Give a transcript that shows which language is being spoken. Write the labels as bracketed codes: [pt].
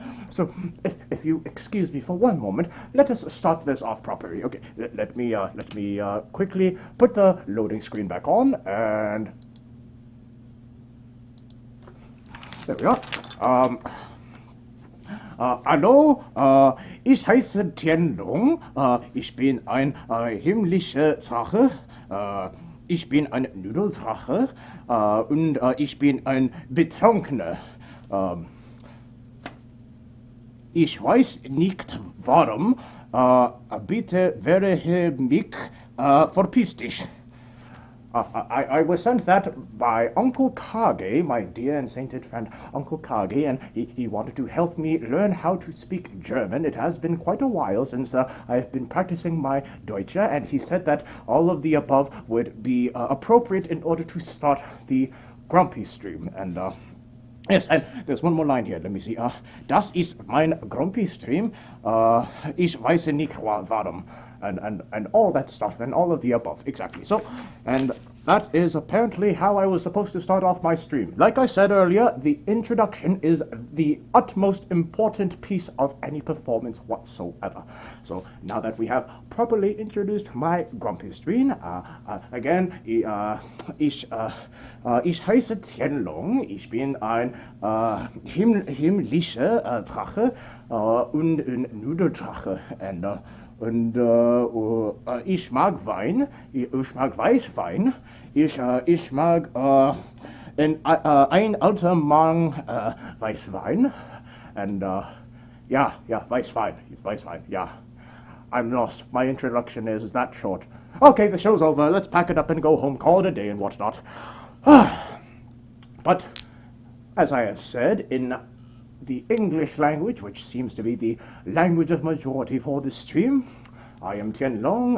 [en] So if you excuse me for one moment, let us start this off properly. Okay, let me quickly put the loading screen back on, and there we are. [de] Hallo, ich heiße Tien Long, ich bin ein himmlischer Drache, ich bin ein Nudeldrache und ich bin ein Betrunkener. Ich weiß nicht warum, bitte wehre mich, verpiss dich. [en] I was sent that by Uncle Kage, my dear and sainted friend Uncle Kage, and he wanted to help me learn how to speak German. It has been quite a while since I've been practicing my Deutsche, and he said that all of the above would be appropriate in order to start the Grumpystream. And yes, and there's one more line here. Let me see. [de] Das ist mein Grumpystream. Ich weiß nicht warum. [en] And all that stuff, and all of the above, exactly. So, and that is apparently how I was supposed to start off my stream. Like I said earlier, the introduction is the utmost important piece of any performance whatsoever. So, now that we have properly introduced my Grumpystream, again, [de] ich heiße Tien Long, ich bin ein himmlischer Drache und ein Nudeldrache, und ich mag Wein, ich mag Weißwein, ich mag ein alter Mann Weißwein, and Weißwein, yeah. [en] I'm lost. My introduction is that short. Okay, the show's over. Let's pack it up and go home, call it a day and whatnot. But, as I have said, in the English language, which seems to be the language of majority for this stream, I am Tien Long.